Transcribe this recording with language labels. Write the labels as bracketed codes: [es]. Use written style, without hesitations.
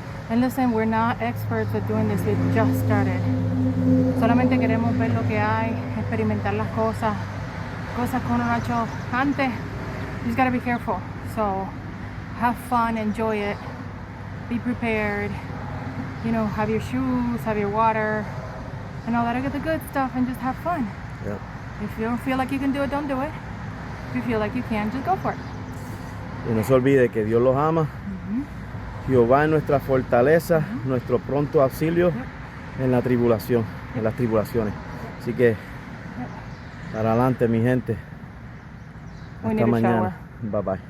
[en] And listen, we're not experts at doing this. We just started. [es] Solamente queremos ver lo que hay, experimentar las cosas que uno no ha hecho antes. [en] You just gotta be careful. So have fun, enjoy it, be prepared. You know, have your shoes, have your water, and all that. Get the good stuff and just have fun. Yep. If you don't feel like you can do it, don't do it. If you feel like you can, just go for it. [es] Y no se olvide que Dios los ama. Jehová es nuestra fortaleza, nuestro pronto auxilio en la tribulación, en las tribulaciones. Así que para adelante, mi gente. Hasta mañana. Bye bye.